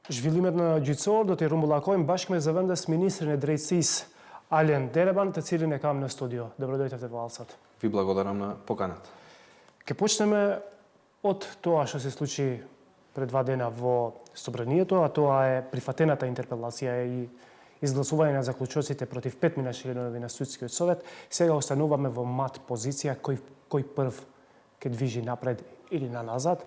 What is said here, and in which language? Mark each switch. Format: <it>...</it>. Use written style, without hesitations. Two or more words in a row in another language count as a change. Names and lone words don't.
<sq>Žvilime gjyqësor të rumbullakojmë bashkë me zëvendës Ministrin e Drejtësisë Alen Dereban, të cilin e kam në studio.</sq> <mk>Dobrodošli во Алсат. Ви благодарам на поканата. Ке почнеме од тоа што се случи пред 2 дена во Собранието, а тоа е прифатената интерпелација и изгласување на заклучоците против 5 членови на Судскиот совет. Сега остануваме во мат позиција кој прв ке движи напред или на назад.</mk>